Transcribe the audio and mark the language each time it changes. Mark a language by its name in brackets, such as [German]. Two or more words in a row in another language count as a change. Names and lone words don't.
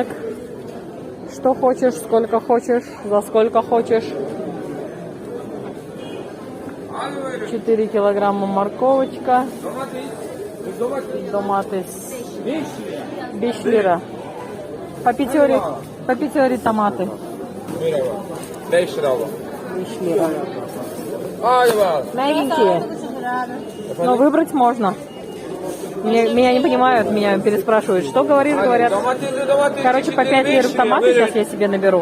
[Russian] Что хочешь, сколько хочешь, за сколько хочешь. 4 килограмма морковочка. Томаты 5 лира. По пятере томаты. [Turkish] Merhaba. 5 lira abla. [Russian] 5 лир. [Turkish] Hadi bakalım. [Russian] Мягенькие. Но выбрать можно. Меня не понимают, меня переспрашивают, что говоришь, говорят. [Turkish] Domatesli domates. [Russian] Короче, по 5 лир в томаты сейчас я себе наберу.